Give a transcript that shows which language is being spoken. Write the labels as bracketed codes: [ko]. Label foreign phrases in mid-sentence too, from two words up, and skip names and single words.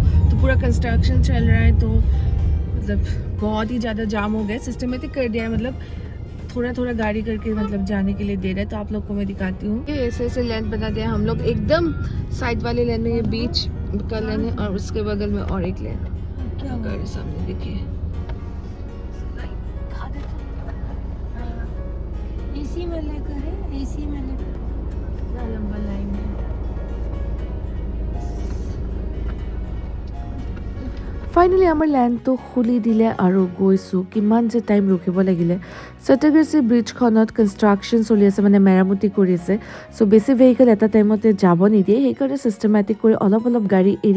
[hi] तो पूरा कंस्ट्रक्शन चल रहा है तो मतलब बहुत ही ज़्यादा जाम हो गया सिस्टमेटिक कर दिया है मतलब थोड़ा थोड़ा गाड़ी करके मतलब जाने के लिए दे रहा है तो आप लोग को मैं दिखाती हूँ ये ऐसे लेन बना दिया हम लोग एकदम साइड वाले लेन में ये बीच का लेन है और उसके बगल में और एक लेन गाड़ी सामने देखिए एसी में लेकर एसी में लेकर लंबा लाइन है [as] ফাইনেলি আমাৰ লেণ্ডটো খুলি দিলে আৰু গৈছোঁ কিমান যে টাইম ৰখিব লাগিলে চট্টগ্ৰাছী ব্ৰিজখনত কনষ্ট্ৰাকশ্যন চলি আছে মানে মেৰামতি কৰি আছে চ' বেছি ভেহিকেল এটা টাইমতে যাব নিদিয়ে সেইকাৰণে চিষ্টেমেটিক কৰি অলপ অলপ গাড়ী এৰি